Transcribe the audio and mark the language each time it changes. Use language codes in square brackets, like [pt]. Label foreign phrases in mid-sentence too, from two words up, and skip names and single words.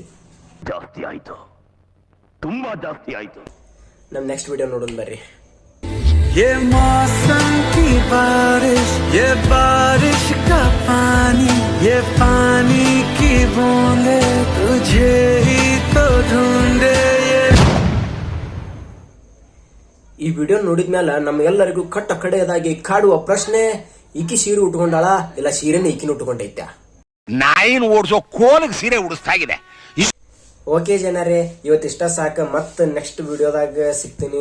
[kn] ಜಾಸ್ತಿ ಆಯ್ತು, ತುಂಬಾ ಜಾಸ್ತಿ ಆಯ್ತು. ನಮ್ [en] next video [kn] ನೋಡೋಣ ಬರ್ರಿ. [hi] ये मौसम की बारिश, ये बारिश का पानी, ये पानी की बूंदे तुझे ही तो ढूंढे. [kn] ಈ ವಿಡಿಯೋ ನೋಡಿದ್ಮೇಲೆ ನಮ್ಗೆಲ್ಲರಿಗೂ ಕಟ್ಟ ಕಡೆಯದಾಗಿ ಕಾಡುವ ಪ್ರಶ್ನೆ, ಈಕಿ ಸೀರೆ ಉಟ್ಕೊಂಡಾಳ ಇಲ್ಲ ಸೀರೆನ ಈಕಿನ ಉಟ್ಕೊಂಡೈತ್ಯ? ನಾಯಿನ ಓಡಿಸೋ ಕೋಲಿಗೆ ಸೀರೆ ಉಡಿಸ್ತಾ ಇದೆ. ಓಕೆ ಜನರೇ, ಇವತ್ತಿಷ್ಟ ಸಾಕ. ಮತ್ತ [en] next videoದಾಗ [kn] ಸಿಗ್ತೀನಿ.